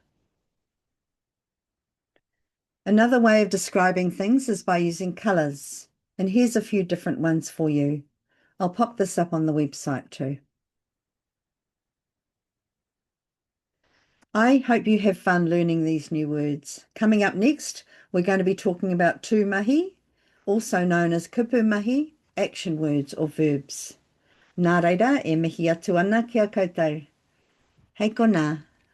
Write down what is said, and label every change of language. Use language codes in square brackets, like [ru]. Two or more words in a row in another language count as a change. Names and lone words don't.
[en] Another way of describing things is by using colours, and here's a few different ones for you. I'll pop this up on the website too. I hope you have fun learning these new words. Coming up next, we're going to be talking about Tūmahi, also known as [mi] kupu mahi, [en] action words or verbs. [mi] Nā reira, e mihi atu ana kia koutou. Hei kona.